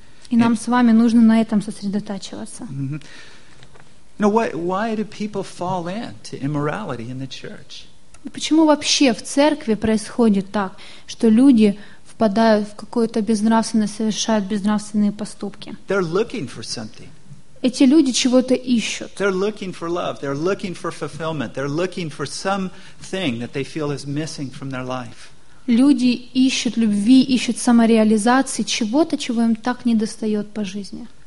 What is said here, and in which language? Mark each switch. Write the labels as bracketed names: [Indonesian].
[Russian] И нам с вами нужно на этом сосредотачиваться. [English] Now, why do people fall into immorality in the church? [Russian] Почему вообще в церкви происходит так, что люди впадают в какое-то безнравственное, совершают безнравственные поступки? [English] They're looking for something. [Russian] Эти люди чего-то ищут. [English] They're looking for love. They're looking for fulfillment. They're looking for something that they feel is missing from their life. [Russian] Люди ищут любви, ищут самореализации, чего-то, чего им так не достает по жизни.